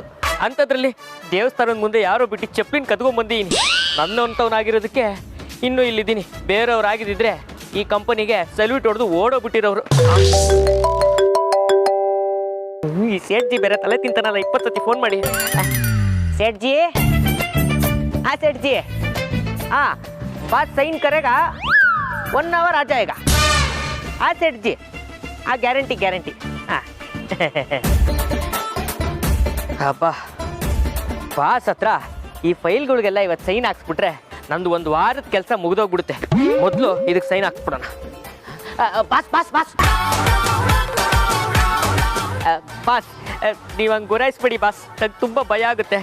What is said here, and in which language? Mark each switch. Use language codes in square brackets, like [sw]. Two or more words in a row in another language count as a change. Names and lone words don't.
[kn] ಅಂಥದ್ರಲ್ಲಿ ದೇವಸ್ಥಾನದ ಮುಂದೆ ಯಾರೋ ಬಿಟ್ಟು ಚಪ್ಲಿನ ಕದ್ಕೊಂಡ್ಬಂದಿದ್ದೀನಿ. ನನ್ನಂಥವನಾಗಿರೋದಕ್ಕೆ ಇನ್ನೂ ಇಲ್ಲಿದ್ದೀನಿ. ಬೇರೆಯವ್ರಾಗಿದ್ದಿದ್ರೆ ಈ ಕಂಪನಿಗೆ ಸಲ್ಯೂಟ್ ಹೊಡೆದು ಓಡೋಗ್ಬಿಟ್ಟಿರೋರು. ಈ ಸೇಠ್ಜಿ ಬೇರೆ ತಲೆ ತಿಂತಾನಲ್ಲ, 20 ಸತಿ ಫೋನ್ ಮಾಡಿ. ಸೇಠ್ಜಿ, [hi] हाँ सेठ जी, हाँ बात साइन करेगा, 1 आवर आ जाएगा. हाँ सेठ जी, हाँ गारंटी गारंटी. [kn] हाँ ಅಪ್ಪ ಬಾಸ್ ಹತ್ರ ಈ ಫೈಲ್ಗಳಿಗೆಲ್ಲ ಇವತ್ತು ಸೈನ್ ಹಾಕ್ಸ್ಬಿಟ್ರೆ ನಂದು 1 ವಾರದ ಕೆಲಸ ಮುಗಿದೋಗ್ಬಿಡುತ್ತೆ. ಮೊದಲು ಇದಕ್ಕೆ ಸೈನ್ ಹಾಕ್ಸ್ಬಿಡೋಣ. ಬಾಸ್ ಬಾಸ್ ಬಾಸ್ ಬಾಸ್, ನೀವು ಹಂಗೆ ಗುರಾಯಿಸ್ಬೇಡಿ ಬಾಸ್, ನಂಗೆ ತುಂಬ ಭಯ ಆಗುತ್ತೆ.